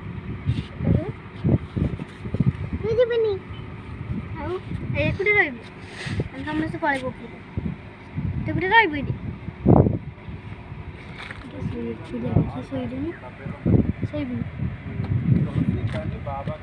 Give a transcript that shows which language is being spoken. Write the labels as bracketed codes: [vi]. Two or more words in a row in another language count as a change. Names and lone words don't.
[mr] तुझी बनी [or] ଆଉ ଏ କୁଠି ରହିବି ଆମେ ସମସ୍ତେ ପଳେଇବୁ ଉପରକୁ ତୁ କୁଠି ରହିବୁ ଏଠି ଶୋଇଲୁନି ଶୋଇବୁନି [hi] बाबा का